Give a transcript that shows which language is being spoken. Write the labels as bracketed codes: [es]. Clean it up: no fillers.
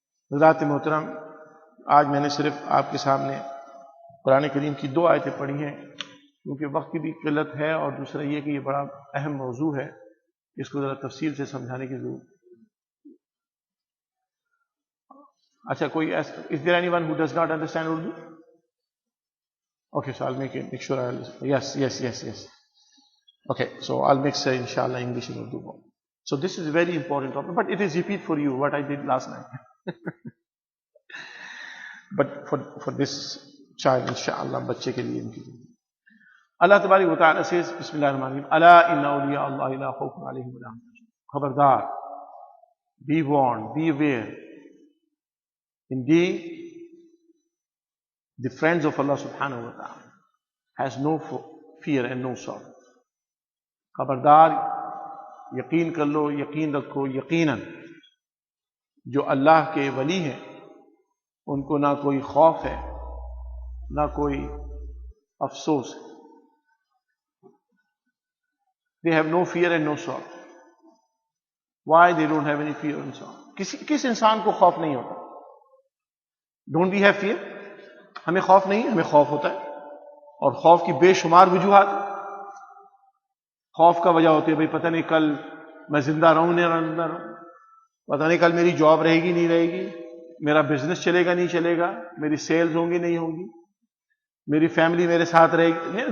[ur] حضرات محترم، آج میں نے صرف آپ کے سامنے قرآن کریم کی 2 آیتیں پڑھی ہیں، کیونکہ وقت کی بھی قلت ہے، اور دوسرا یہ کہ یہ بڑا اہم موضوع ہے، اس کو ذرا تفصیل سے سمجھانے کی ضرورت۔ اچھا، کوئی [en] is there anyone who does not understand Urdu? Okay, so I'll make sure I'll, yes. Okay, so I'll mix inshallah English and Urdu. So this is a very important topic, but it is repeat for you what I did last night. But for this child, inshallah, [ur] بچے کے لیے ان کی اللہ تبارک و تعالیٰ [en] says, [ar] بسم اللہ الرحمن الرحیم، الا ان اولیاء اللہ لا خوف علیہم ولا هم يحزنون، خبردار، [en] be warned, be aware. Indeed, the friends of Allah subhanahu wa ta'ala has no fear and no sorrow. [ur] خبردار، یقین کر لو، یقین رکھو، یقیناً جو اللہ کے ولی ہیں ان کو نہ کوئی خوف ہے نہ کوئی افسوس ہے. [en] They have no fear and no sorrow. Why they don't have any fear and sorrow? [ur] کس انسان کو خوف نہیں ہوتا؟ [en] Don't we have fear? [ur] ہمیں خوف نہیں، ہمیں خوف ہوتا ہے، اور خوف کی بے شمار وجوہات. خوف کا وجہ ہوتی ہے بھئی پتہ نہیں کل میں زندہ رہوں نہیں رہوں، پتہ نہیں کل میری جاب رہے گی نہیں رہے گی، میرا بزنس چلے گا نہیں چلے گا، میری سیلز ہوں گی نہیں ہوں گی، میری فیملی میرے ساتھ رہے گی.